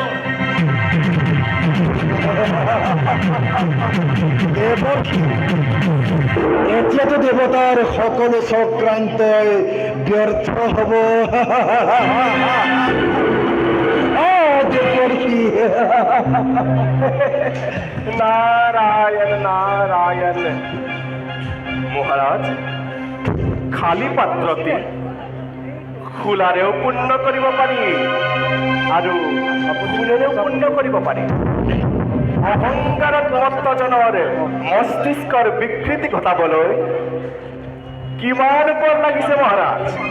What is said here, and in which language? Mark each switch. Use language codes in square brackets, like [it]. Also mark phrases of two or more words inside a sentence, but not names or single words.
[as] এতিয়াতো দেৱতাৰ সকলো চক্ৰান্তই ব্যৰ্থ হব দেৱৰ্ষি নারায়ণ নারায়ণ মহারাজ খালি পাত্ৰটি খোলাৰেও পূৰ্ণ কৰিব পাৰি আৰু ফুলেৰেও পূৰ্ণ কৰিব পাৰি অহংকাৰত মত্তজনৰ মস্তিষ্কৰ বিকৃতি ঘটাবলৈ কিমান পৰ লাগিছে মহাৰাজ